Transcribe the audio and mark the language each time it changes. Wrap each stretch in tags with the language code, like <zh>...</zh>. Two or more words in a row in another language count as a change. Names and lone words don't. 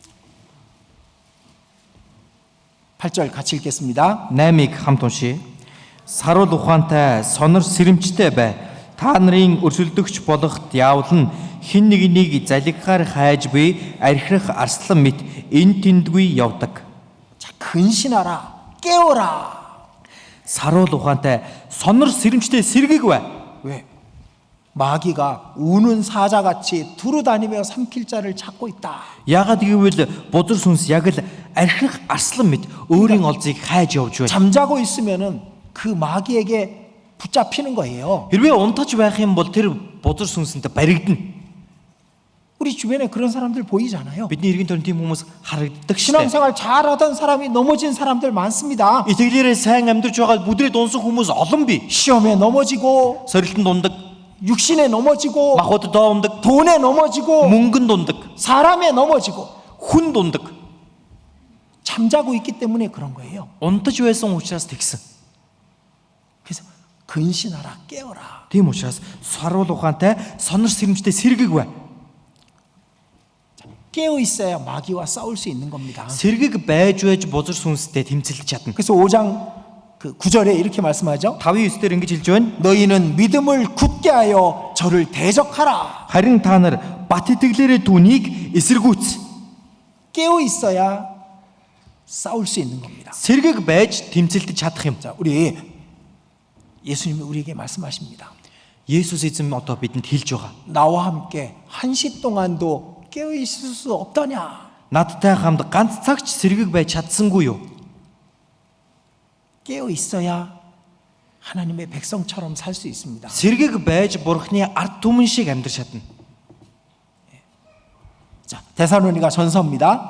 <ko>(8절) 같이 읽겠습니다.</ko> <mn>8-ыг хамт уншия. Саруул ухаантай, сонор сэрэмжтэй бай. Та нарын өрсөлдөгч болох диавол нь хэн нэгнийг залгихаар хайж буй архирах арслан мэт эн тэндгүй явдаг.</mn> <ko>자, 근신하라. 깨어라.</ko> <mn>Саруул ухаантай, сонор сэрэмжтэй сэргийг бай.</mn> <ko>왜? 마귀가 우는 사자같이 두루다니며 삼킬 자를 찾고 있다.</ko> <mn>Яагаад гэвэл бузар сүнс яг л архирах арслан мэт өөрийн олзыг хайж явж байна.</mn> <ko>잠자고 있으면은 그 마귀에게 붙잡히는 거예요.</ko> <mn>Хэрвээ унтаж байх юм бол тэр бузар сүнсэнтэй баригдана.</mn> <ko>우리 주변에 그런 사람들 보이잖아요.</ko> <mn>Бидний иргэн тойрон тийм хүмүүс харагддаг шээ.</mn> <ko>신앙생활 잘하던 사람이 넘어진 사람들 많습니다.</ko> <mn>Итгэлээрээ сайн амьдарч байгаа бүдрээд унсан хүмүүс олон бий.</mn> <ko>시험에 넘어지고</ko> <mn>Сорилтонд ундаг,</mn> <ko>육신에 넘어지고</ko> <mn>махбод доо ундаг,</mn> <ko>돈에 넘어지고</ko> <mn>мөнгөнд ундаг,</mn> <ko>사람에 넘어지고</ko> <mn>хүнд ундаг.</mn> <ko>잠자고 있기 때문에 그런 거예요.</ko> <mn>Унтаж байсан учраас тэгсэн.</mn> <ko>그래서 근신하라 깨어라.</ko> <mn>Тийм учраас саруул ухаантай, сонор сэрэмжтэй сэргийг бай.</mn> <ko>깨어 있어야 마귀와 싸울 수 있는 겁니다.</ko> <mn>Сэргийг байж бузар сүнстэй тэмцэлж чадна.</mn> <ko>그래서 5장 그 9절에 이렇게 말씀하죠.</ko> <mn>5:9-дэр ингэж хэлж байна.</mn> <ko>너희는 믿음을 굳게 하여 저를 대적하라.</ko> <mn>Харин та нар бат итгэлээрээ түүнийг эсэргүүц.</mn> <ko>깨어 있어야 싸울 수 있는 겁니다.</ko> <mn>Сэргийг байж тэмцэлдэж чадах юм.</mn> <ko>자, 우리 예수님이 우리에게 말씀하십니다.</ko> <mn>Есүс эзэн одоо бидэнд хэлж байгаа.</mn> <ko>나와 함께 한시 동안도 깨어 있을 수 없더냐?</ko> <mn>Надтай хамт ганц цагч сэргийг байж чадсангүй юу?</mn> <ko>깨어 있어야 하나님의 백성처럼 살 수 있습니다.</ko> <mn>Сэргийг байж бурхны ард түмэн шиг амьдрч чадна.</mn> <ko>자, 데살로니가 전서입니다.</ko>